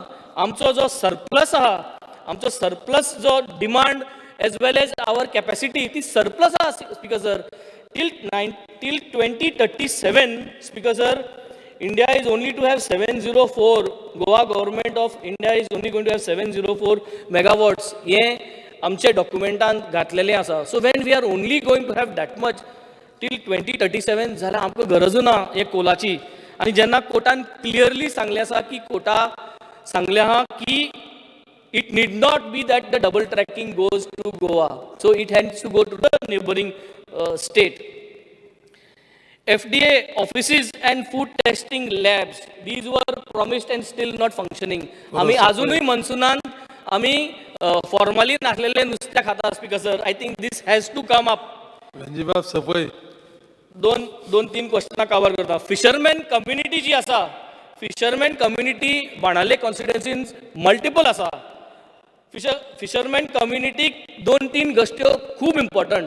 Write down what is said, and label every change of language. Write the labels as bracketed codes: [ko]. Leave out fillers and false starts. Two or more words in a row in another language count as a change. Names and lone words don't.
[kok] आमचो जो सरप्लस आहा, आमचो सरप्लस जो [en] demand as well as our capacity [kok] ती सरप्लस आहा [en] Speaker sir. till 2037 Speaker sir India is only to have 704. Goa Government of India is only going to have 704 megawatts. [kok] हें आमच्या डॉक्युमेंटान घातलेलें आसा. [en] so when we are only going to have that much till 2037 [kok] जाल्यार आमकां गरजू ना हे कोलाची. आनी जेन्ना कोर्टान क्लियरली सांगलें आसा की कोर्टा सांगलें आहा की [en] it need not be that the double tracking goes to Goa, so it has to go to the neighboring state. FDA offices and food testing labs, these were promised and still not functioning. [kok] आमी अजूनही मनसुनान आमी फॉर्मली नासलेले नुस्तें खाता [en] Speaker sir. I think this has to come up. [kok] रणजीबाब सपय दोन तीन क्वेश्चनां कवर करता. [en] fisherman community [kok] जी आसा, [en] fisherman community [kok] बाणावले कॉन्स्टिट्युएन्सीन मल्टिपल आसा. फिशरमॅन कम्युनिटीक 2-3 गोश्ट्यो खूब इम्पॉर्टंट.